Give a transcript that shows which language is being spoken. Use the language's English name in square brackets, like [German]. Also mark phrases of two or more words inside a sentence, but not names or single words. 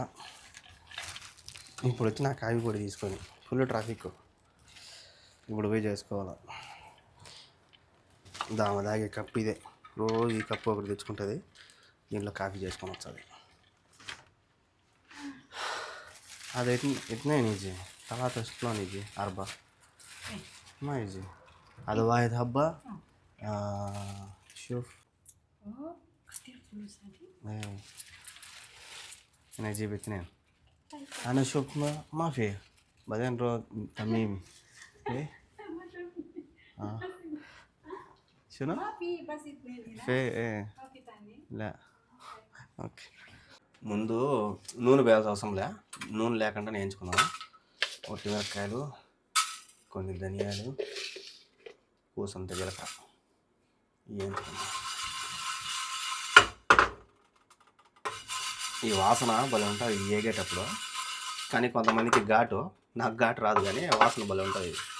[Telugu] ఇప్పుడు వచ్చి నా కాఫీ పొడి తీసుకొని ఫుల్ ట్రాఫిక్. ఇప్పుడు పోయి చేసుకోవాలి. దాగే కప్పు ఇదే. రోజు ఈ కప్పు ఒకటి తెచ్చుకుంటుంది, దీంట్లో కాఫీ చేసుకొని వస్తుంది. [Arabic] అది [Hindi] इतना ही नीचे [Arabic] ثلاثة شكلون يجي 4 ما يجي. هذا واحد حبة. شوف كثير فلوس هذه. ايه انا اجيب 2. انا شوف ما في بعدين رو تميم ايه شنو ما في بس اثنين هنا في ايه ما في ثاني [Telugu] لا ఓకే ముందు నూనె వేయాల్సిన అవసరం లే నూనె లేకుండా వేయించుకున్నాము ఒట్టి మిరపకాయలు కొన్ని ధనియాలు పూసంత జీలకర్ర వేయించుకున్నాం ఈ వాసన భలే ఉంటుంది వేగేటప్పుడు కానీ కొంతమందికి ఘాటు నాకు ఘాటు రాదు కానీ వాసన భలే ఉంటుంది